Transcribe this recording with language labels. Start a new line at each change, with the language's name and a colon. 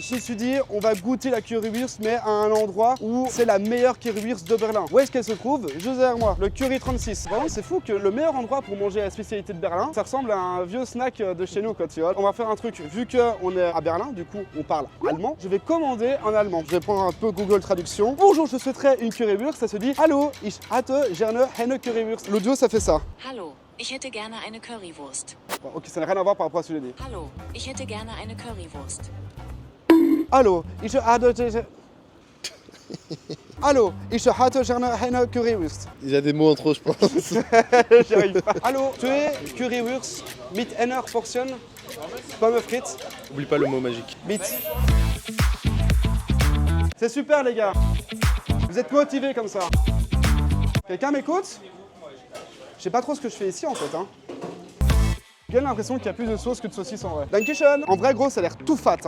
French: Je me suis dit on va goûter la currywurst mais à un endroit où c'est la meilleure currywurst de Berlin. Où est-ce qu'elle se trouve? Juste derrière moi, le Curry 36. Vraiment c'est fou que le meilleur endroit pour manger la spécialité de Berlin, ça ressemble à un vieux snack de chez nous quoi tu vois. On va faire un truc, vu qu'on est à Berlin, du coup on parle allemand, je vais commander en allemand. Je vais prendre un peu Google Traduction. Bonjour, je souhaiterais une currywurst, ça se dit
German: Hallo, ich hatte gerne eine Currywurst.
French: L'audio ça fait ça.
German: Hallo, ich hätte gerne eine Currywurst.
French: Bon, ok, ça n'a rien à voir par rapport à ce que j'ai dit.
German: Hallo, ich hätte gerne eine Currywurst. Hallo, ich hatte... Hallo, ich hatte gerne eine Currywurst.
French: Il y a des mots en trop, je pense. J'y arrive pas.
German: Hallo, tu es Currywurst mit einer Portion Pommes frites
French: Oublie pas le mot magique.
German: mit.
French: C'est super les gars. Vous êtes motivés comme ça. Quelqu'un m'écoute? Je sais pas trop ce que je fais ici en fait. J'ai l'impression qu'il y a plus de sauce que de saucisse en vrai. Dankeschön. En vrai gros ça a l'air tout fat.